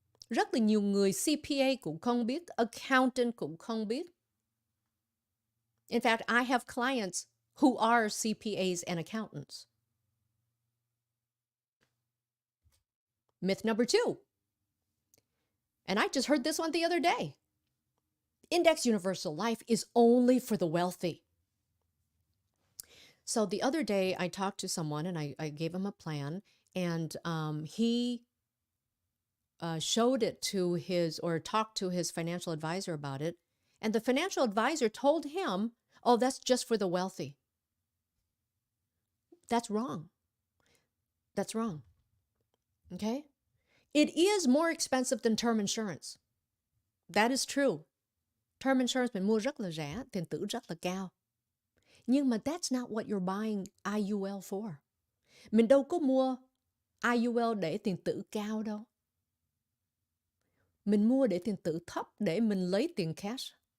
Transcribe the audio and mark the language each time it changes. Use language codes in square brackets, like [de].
[vi] Rất là nhiều người CPA cũng không biết, accountant cũng không biết. [en] In fact, I have clients who are CPAs and accountants. Myth number 2. And I just heard this one the other day. Index universal life is only for the wealthy. So the other day I talked to someone and I gave him a plan and he showed it to talked to his financial advisor about it. And the financial advisor told him, oh, that's just for the wealthy. That's wrong. That's wrong. Okay? It is more expensive than term insurance. That is true. [vi] Term insurance mình mua rất là rẻ, tiền tử rất là cao. Nhưng mà [en] that's not what you're buying IUL for. [vi] Mình đâu có mua IUL để tiền tử cao đâu. Mình mua để tiền tử thấp để mình lấy tiền cash.